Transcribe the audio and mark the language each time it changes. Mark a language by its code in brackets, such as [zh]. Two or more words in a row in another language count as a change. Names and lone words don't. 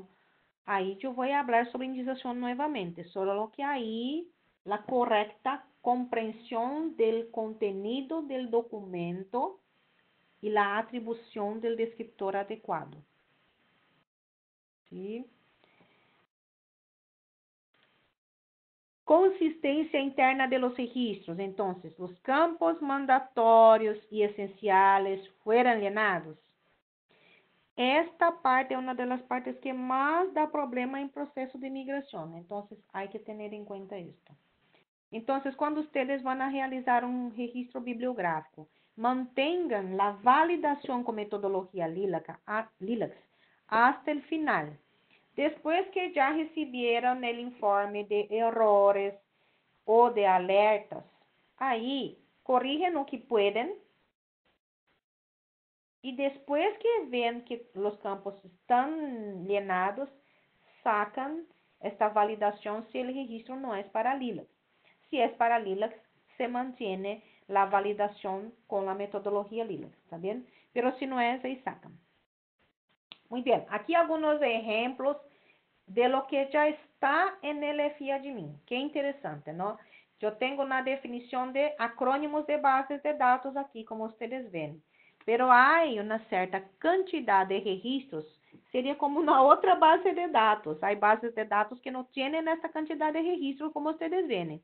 [es] Ahí yo voy a hablar sobre indización nuevamente, solo lo que ahí, la correcta comprensión del contenido del documento y la atribución del descriptor adecuado. ¿Sí? Consistencia interna de los registros. Entonces, los campos mandatorios y esenciales fueron llenados. [pt] Esta parte é uma das partes que mais dá problema em processo de migração. Então, há que ter em conta isso. Então, quando vocês vão realizar um registro bibliográfico, mantenham a validação com metodologia LILAC até o final. Depois que já receberam o [es] informe de errores [pt] ou de alertas, aí corrigem o que podem. E depois que veem que os campos estão llenados, sacam esta validação se o registro não é para LILAC. Se é para LILAC, se mantém a validação com a metodologia LILAC, ¿está bem? Pero se não é, aí sacam. Muito bem, aqui alguns exemplos [es] de lo que [pt] já está [es] en el [pt] FIAdmin. Que interessante, não? Eu tenho na definição de acrônimos de bases de dados aqui, como vocês veem. Pero há uma certa quantidade de registros, seria como uma outra base de dados. Há bases de dados que não têm essa quantidade de registros, como vocês veem.